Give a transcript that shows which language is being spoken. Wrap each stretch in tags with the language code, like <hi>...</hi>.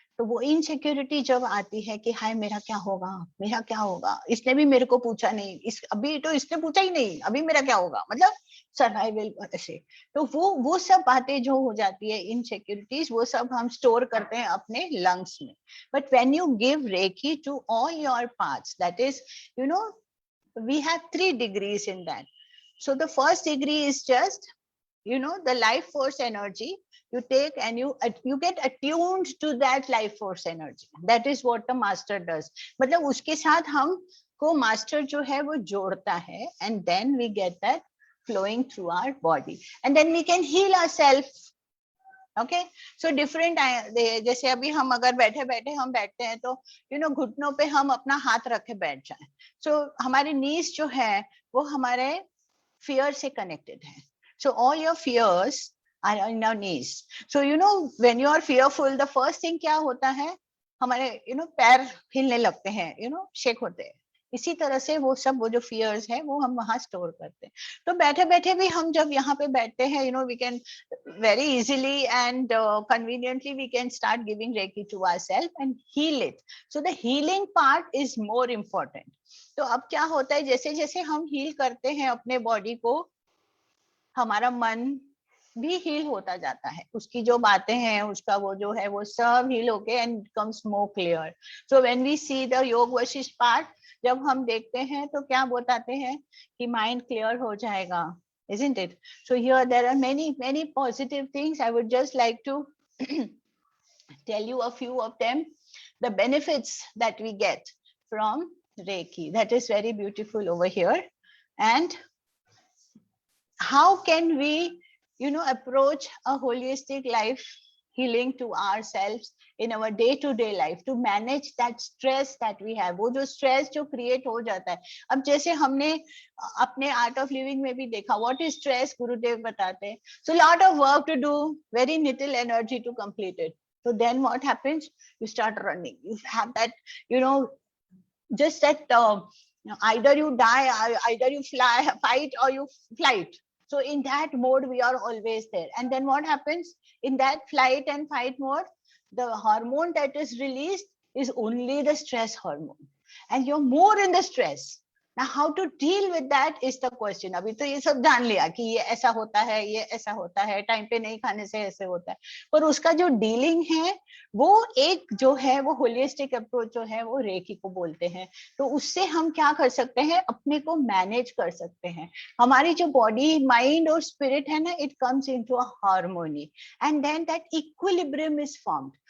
<hi>तो वो इनसिक्योरिटी जब आती है कि हाय मेरा क्या होगा, मेरा क्या होगा, इसने भी मेरे को पूछा नहीं, इस अभी तो इसने पूछा ही नहीं, अभी मेरा क्या होगा, मतलब सर्वाइवल ऐसे. तो वो सब बातें जो हो जाती है इनसिक्योरिटीज, वो सब हम स्टोर करते हैं अपने लंग्स में.</hi> <en>But when you give reiki to all your parts, that is you know we have 3 degrees in that. So the first degree is just, you know, the life force energy you take and you get attuned to that life force energy. That is what the master does.</en> <hi>मतलब उसके साथ हम को master जो है वो जोड़ता है,</hi> <en>and then we get that flowing through our body, and then we can heal ourselves.</en> <hi>Okay, so different, जैसे अभी हम अगर बैठे बैठे हम बैठते हैं तो यू नो घुटनों पे हम अपना हाथ रखे बैठ जाएं, सो हमारे नीज जो है वो हमारे fear से connected है.</hi> <en>So all your fears are in your knees. So you know when you are fearful, the first thing</en> <hi>क्या होता है, हमारे</hi> <en>you know</en> <hi>पैर हिलने लगते हैं,</hi> <en>you know</en> <hi>शेक होते हैं. इसी तरह से वो सब वो जो fears है वो हम वहाँ स्टोर करते हैं. तो बैठे बैठे भी हम जब यहाँ पे बैठते हैं,</hi> <en>you know we can very easily and conveniently we can start giving Reiki to ourselves and heal it. So the healing part is more important.</en> <hi>तो अब क्या होता है, जैसे जैसे हम हील करते हैं अपने बॉडी को, हमारा मन भी हील होता जाता है, उसकी जो बातें हैं उसका वो जो है वो सब हील होके</hi> <en>And becomes more clear. So when we see the Yoga Vasishtha part,</en> <hi>जब हम देखते हैं तो क्या बताते हैं कि माइंड क्लियर हो जाएगा,</hi> <en>isn't it? So here there are many positive things. I would just like to tell you a few of them, the benefits that we get from Reiki. That is very beautiful over here. And how can we, you know, approach a holistic life healing to ourselves in our day to day life to manage that stress that we have.</en> <hi>वो जो stress जो create हो जाता है, अब जैसे हमने अपने art of living में भी देखा,</hi> <en>what is stress</en> <hi>गुरुदेव बताते हैं.</hi> <en>So lot of work to do, very little energy to complete it. So then what happens? You start running. You have that, you know, just that either you die, either you fight or you flight. So in that mode, we are always there. And then what happens in that flight and fight mode? The hormone that is released is only the stress hormone, and you're more in the stress. Now, how to deal with that is the question.</en> <hi>अभी तो ये सब जान लिया कि ये ऐसा होता है, ये ऐसा होता है, टाइम पे नहीं खाने से ऐसे होता है, पर उसका जो डीलिंग है वो एक जो है वो होलिस्टिक अप्रोच जो है वो रेकी को बोलते हैं. तो उससे हम क्या कर सकते हैं, अपने को मैनेज कर सकते हैं. हमारी जो बॉडी माइंड और स्पिरिट है ना,</hi> <en>It comes into a harmony and then that equilibrium is formed.</en>